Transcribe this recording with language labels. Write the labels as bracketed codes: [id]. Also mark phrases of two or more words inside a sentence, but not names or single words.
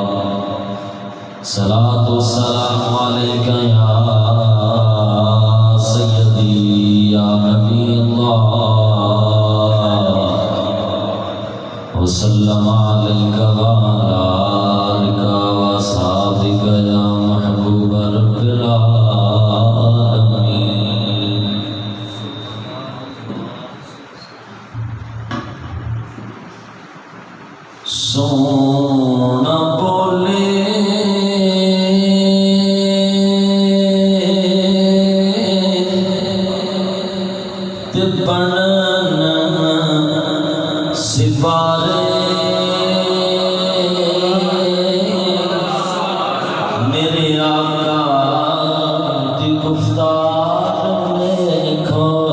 [ar] الصلاة والسلام عليك يا سيدي يا نبي الله وسلم عليك وعلى آلك وأصحابك يا محبوب رب العالمين. [pa] سونا بولے تے بنن سپارے میرے آقا دی گفتار دیکھو.